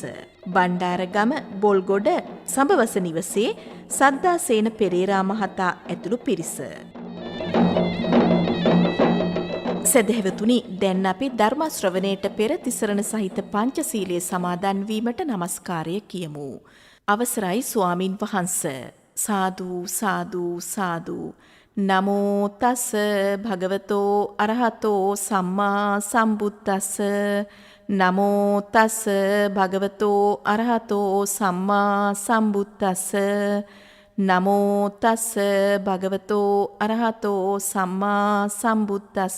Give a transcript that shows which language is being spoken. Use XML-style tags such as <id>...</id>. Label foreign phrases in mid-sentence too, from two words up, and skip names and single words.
<si>බණ්ඩාරගම බොල්ගොඩ සඹවස නිවසේ සද්දාසේන පෙරේරා මහතා ඇතුළු පිරිස. සදහැවතුනි, දැන් අපි ධර්ම ශ්‍රවණයට පෙර තිසරණ සහිත පංචශීලයේ සමාදන් වීමට নমස්කාරය කියමු. අවසරයි ස්වාමින් වහන්සේ. සාදු සාදු සාදු.</si> <pi>නමෝ තස් භගවතෝ අරහතෝ සම්මා සම්බුද්දස්ස. නමෝ තස් භගවතෝ අරහතෝ සම්මා සම්බුද්දස්ස. නමෝ තස් භගවතෝ අරහතෝ සම්මා සම්බුද්දස්ස.</pi>